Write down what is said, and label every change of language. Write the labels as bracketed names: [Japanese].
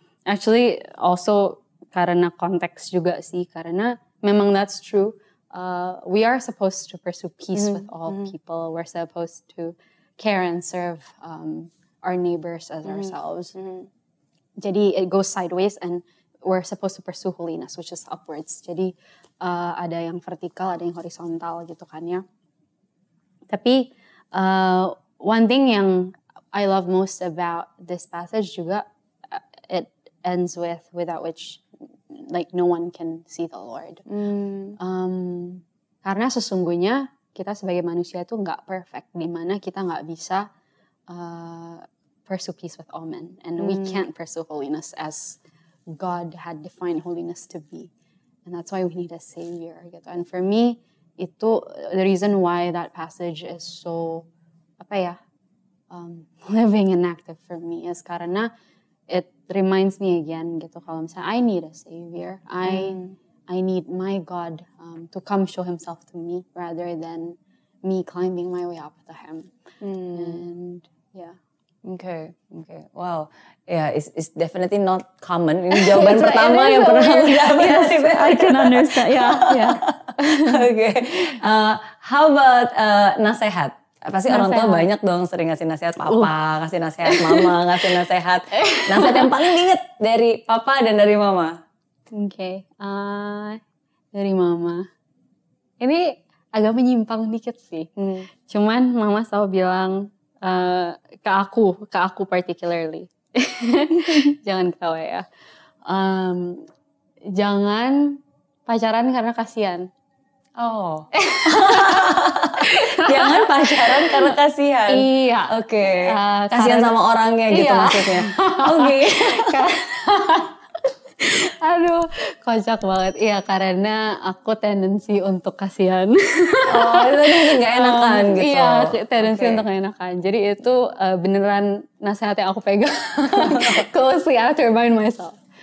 [English] Actually, also [Indonesian] karena konteks juga sih, karena memang [English] that's true. We are supposed to pursue peace with all people. We're supposed to care and serve our neighbors as ourselves. [Indonesian] Jadi [English] it goes sideways, and we're supposed to pursue holiness, which is upwards. [Indonesian] Jadi ada yang vertikal, ada yang horizontal gitu kan ya. Tapi [English] one thing [Indonesian] yang [English] I love most about this passage [Indonesian] juga, [English] it ends with without which like no one can see the Lord. [Indonesian] Karena sesungguhnya kita sebagai manusia itu nggak perfect, dimana kita nggak bisa [English] pursue peace with all men, and we can't pursue holiness as God had defined holiness to be, and that's why we need a savior [Indonesian] gitu. [English] And for me [Indonesian] itu [English] the reason why that passage is so living and active for me is [Indonesian] karena [English] it reminds me again [Indonesian] gitu, kalau misalnya [English] I need a savior, I need my God to come show himself to me rather than me climbing my way up to him. And yeah. Okay. Wow. Yeah, it's definitely not common. [Indonesian] Ini jawaban pertama yang pernah aku dapat. [English] Yes, I can understand. Yeah. Okay. How about nasihat? [Indonesian] Pasti orang tua banyak dong sering ngasih nasihat papa, ngasih nasihat mama, ngasih nasihat. Nasihat yang paling diinget dari papa dan dari mama? Okay. Dari mama. Ini agak menyimpang dikit sih. Cuman mama selalu bilang ke aku [English] particularly. [Indonesian] Jangan ketawa ya. Jangan pacaran karena kasihan. Oh. Jangan pacaran karena kasihan. Iya. Oke. Kasihan sama orangnya gitu maksudnya. Oke. Aduh, kocak banget. Iya, karena aku tendensi untuk kasihan. Oh, itu mungkin gak enakan gitu. Iya, tendensi untuk gak enakan. Jadi itu beneran nasihat yang aku pegang. [English] Closely, I have to remind myself.